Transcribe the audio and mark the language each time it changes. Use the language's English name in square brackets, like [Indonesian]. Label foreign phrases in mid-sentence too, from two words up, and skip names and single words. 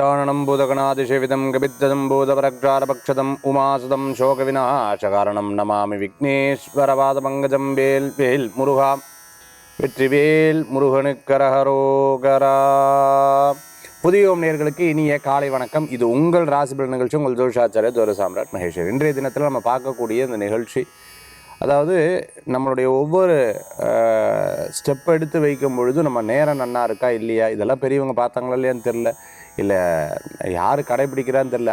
[Sanskrit] गजाननं भूतगणातिसेवितं गविद्धं भूतपरक्षारपक्षतं उमासुतं शोकविनाशकारणं नमामि विघ्नेश्वरपादपङ्कजं [Tamil] வேல் வேல் முருகா வெற்றிவேல் முருகனுக்கரஹரோகரா. புதியோம் நேயர்களுக்கு இனிய காலை வணக்கம். இது உங்கள் ராசிபலன் நிகழ்ச்சி. உங்கள் ஜோதிஷாச்சாரிய ஜோதிட சாம்ராட் மகேஸ்வர். இன்றைய தினத்தில் நம்ம பார்க்கக்கூடிய இந்த நிகழ்ச்சி, அதாவது நம்மளுடைய ஒவ்வொரு ஸ்டெப் எடுத்து வைக்கும் பொழுது நம்ம நேரம் நன்னா இருக்கா இல்லையா, இதெல்லாம் பெரியவங்க பார்த்தாங்களா இல்லையான்னு தெரில, இல்லை யார் கடைப்பிடிக்கிறான்னு தெரில.